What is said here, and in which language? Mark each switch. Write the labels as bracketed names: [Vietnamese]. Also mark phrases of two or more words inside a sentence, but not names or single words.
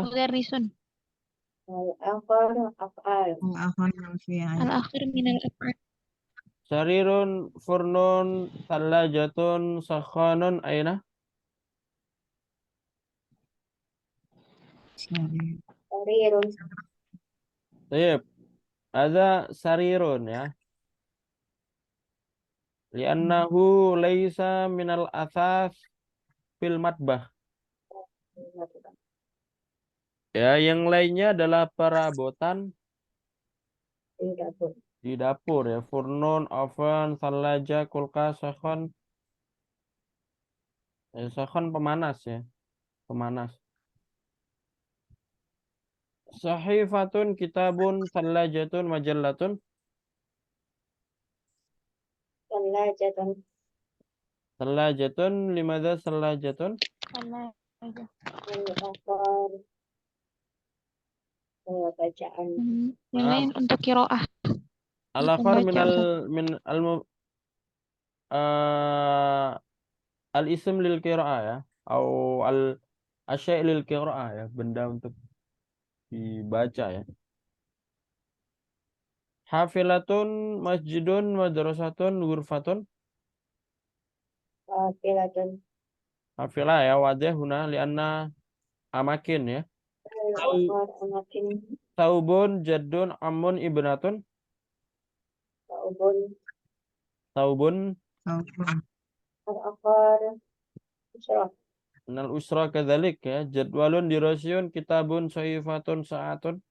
[Arabic] مدرس الآخر أفعال. الآخر الأفعال. الآخر من الأفعال. سريرٌ، فرنٌ، ثلاجةٌ، سخانٌ، أين? Sarirun. [Indonesian] Tayyib. Ada sarirun ya. [Arabic] لأنه ليس من الأثاث في المطبخ. [Indonesian] Ya, yang lainnya adalah perabotan Tidak pun. di dapur ya. [Arabic] Furnun, oven, thalaja, kulkas, sakhon. [Indonesian] Sakhon pemanas ya. Pemanas. [Arabic] صحيفةٌ، كتابٌ، ثلاجةٌ، مجلةٌ. Salajatun. ثلاجةٌ، لماذا ثلاجةٌ? [Indonesian] Al-akhar bacaan. Yang lain untuk qiraah. [Arabic] Al-akhar [Indonesian] Pembaca Ustaz. [Arabic] من إه، الاسم للقراءة ya, atau شيء للقراءة ya, [Indonesian] benda untuk dibaca ya. [Arabic] حافلةٌ، مسجدٌ، مدرسةٌ، غرفةٌ. Hafilatun. Hafilah ya, واضح هنا لأن أماكن ya. الآخر أماكن. ثوبٌ، جدٌّ، أمٌّ، ابنةٌ. Taubun. Taubun Taubun. الآخر أسرة. من الأسرة كذلك ya. جدولٌ، دراسةٌ، كتابٌ، صحيفةٌ، ساعةٌ.